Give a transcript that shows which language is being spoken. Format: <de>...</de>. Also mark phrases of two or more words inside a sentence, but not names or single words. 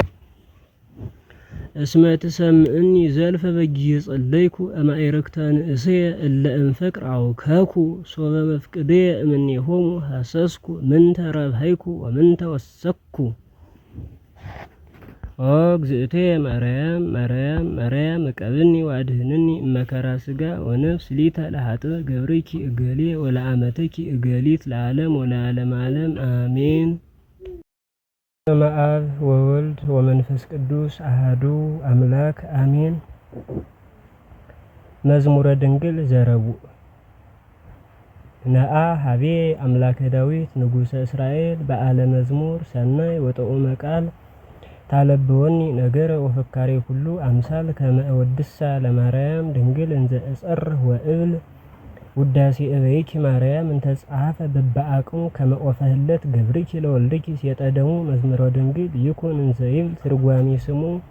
<gez>እስመ ትሰምዕኒ ዘልፈ በጊዜ ጸለይኩ እማይረክተ ንእስየ እለ እምፍቅር አውከኩ ሶበ መፍቅድየ እምኔሆሙ ሐሰስኩ ምንተ ረብሃይኩ ወምንተ ወሰኩ ኦ እግዝእትየ ማርያም ማርያም ማርያም እቀብኒ ወአድህንኒ እመከራ ሥጋ ወነፍስ ሊተ ለኃጥእ ገብርኪ እገሌ ወለአመትኪ እገሊት ለዓለም ወለዓለመ ዓለም አሜን። በስመ አብ ወወልድ ወመንፈስ ቅዱስ አሐዱ አምላክ አሜን። መዝሙረ ድንግል ዘረቡዕ ነአ ሀቤ አምላከ ዳዊት ንጉሠ እስራኤል በዓለ መዝሙር ሰናይ ወጥዑመ ቃል ታለብወኒ ነገረ ወፈካሬ ኩሉ አምሳል ከመ እወድሳ ለማርያም ድንግል እንዘ እጸርህ ወእብል ውዳሴ እበይኪ ማርያም እንተ ጸሐፈ በበአቅሙ ከመ ኦፈህለት ገብርኪ ለወልድኪ ሲየጠደሙ መዝሙረ ድንግል ይኩን እንዘ ይብል ትርጓሜ ስሙ</gez>